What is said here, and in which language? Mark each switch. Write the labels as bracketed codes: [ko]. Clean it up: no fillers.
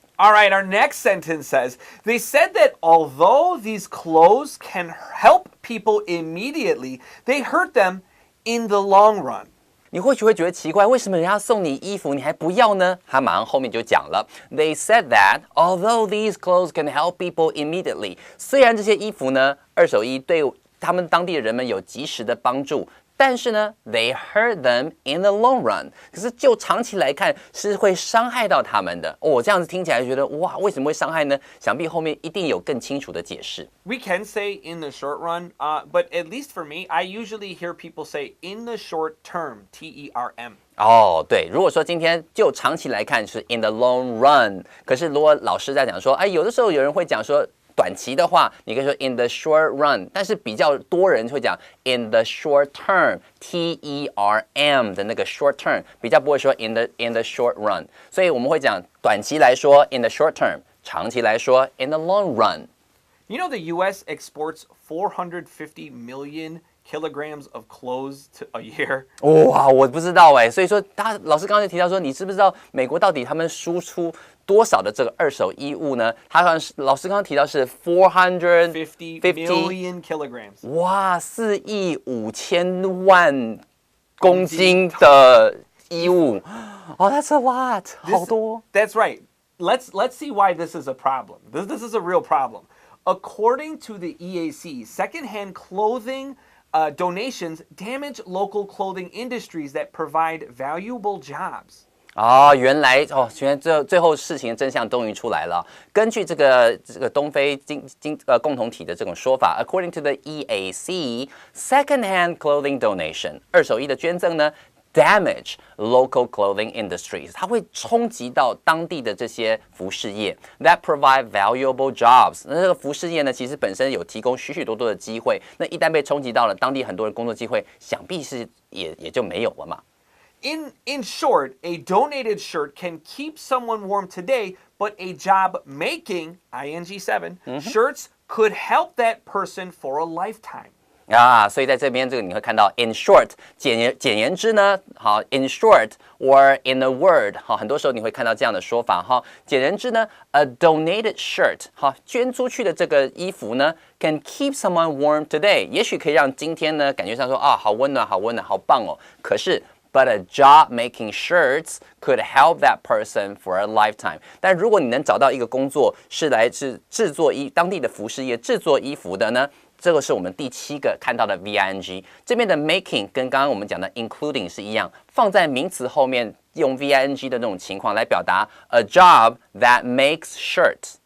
[en] All right, our next sentence says, they said that although these clothes can help people immediately, they hurt them in the long run. [zh] 你或许会觉得奇怪，为什么人家送你衣服你还不要呢？他马上后面就讲了 ， [en] They said that although these clothes can help people immediately， [zh] 虽然这些衣服呢，二手衣对他们当地的人们有及时的帮助。但是呢 [en] ，they hurt them in the long run。 [zh] 可是就长期来看，是会伤害到他们的。这样子听起来觉得哇，为什么会伤害呢？想必后面一定有更清楚的解释。 [en] We can say in the short run, but at least for me, I usually hear people say in the short term, T-E-R-M. [zh] 对，如果说今天就长期来看是 [en] in the long run， [zh] 可是如果老师在讲说，有的时候有人会讲说短期的话，你可以说 [en] in the short run， [zh] 但是比较多人会讲 [en] in the short term， [zh] T-E-R-M 的那个 short term， 比较不会说 in the short run， 所以我们会讲短期来说 in the short term， 长期来说 [en] in the long run。 You know the U.S. exports 450 million kilograms of clothes a year. [zh] 哇，我不知道哎，所以说老师刚刚就提到说，你知不知道美国到底他们输出多少的这个二手衣物呢？他好像是老师刚刚提到是450 [en] million kilograms. [zh] 哇，4.5亿公斤的衣物。 [en] 哦、that's a lot， [zh] 好多。 [en] That's right. Let's see why this is a problem. This is a real problem. According to the EAC, secondhand clothing donations damage local clothing industries that provide valuable jobs. [zh] 原来最后事情的真相终于出来了。根据这个东非共同体的这种说法 ， [en] according to the EAC, secondhand clothing donation [zh] 二手衣的捐赠呢， [en] damage local clothing industries， [zh] 它会冲击到当地的这些服饰业 [en] that provide valuable jobs。 [zh] 那这个服饰业呢，其实本身有提供许多的机会，那一旦被冲击到了，当地很多人工作机会，想必是也就没有了嘛。 [en] In short, a donated shirt can keep someone warm today, but a job making ing7 shirts could help that person for a lifetime. [zh] 所以在这边这个你会看到 in short 简言之呢，好 [en] in short or in a word [zh] 好，很多时候你会看到这样的说法哈。简言之呢 ， [en] a donated shirt [zh] 好捐出去的这个衣服呢 ， [en] can keep someone warm today， [zh] 也许可以让今天呢感觉上说好温暖，好棒哦。可是 [en] But a job making shirts could help that person for a lifetime。 [zh] 但如果你能找到一个工作是来自制作当地的服饰业制作衣服的呢？这个是我们第7个看到的 VING， 这边的 making 跟刚刚我们讲的 including 是一样，放在名词后面用 VING 的那种情况来表达 [en] a job that makes shirts。